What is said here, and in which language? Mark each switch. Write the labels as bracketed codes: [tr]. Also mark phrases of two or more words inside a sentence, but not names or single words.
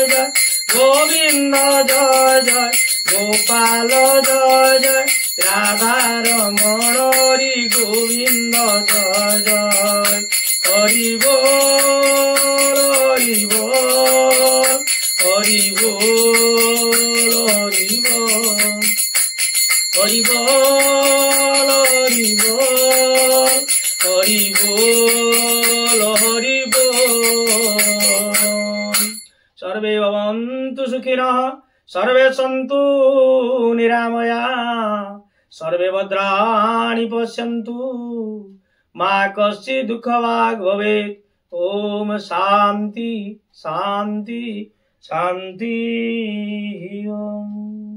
[hi] जय गोविंद जय जय गोपाल जय जय राधा रमण हरि गोविंद जय जय हरि बोल हरि बोल हरि बोल हरि बोल हरि बोल हरि बोल हरि बोल हरि [sa] बोल सर्वे भवन्तु सुखिनः सर्वे सन्तु निरामया सर्वे भद्राणि पश्यन्तु मा कश्चित् दुःखभाग् भवेत् ओम शांति शांति शांति ओम।